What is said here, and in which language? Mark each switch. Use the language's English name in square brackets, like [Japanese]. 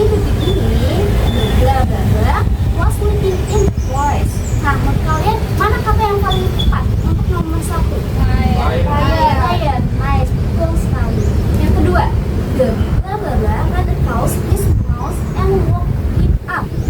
[English] In the beginning, bla bla bla was living in the forest. [Indonesian] Nah, menurut kalian mana kata yang paling tepat untuk nomor 1? [English] Lion. Nice, [Indonesian] betul sekali. Yang kedua, [English] the bla bla bla ran across his mouth and woke it up.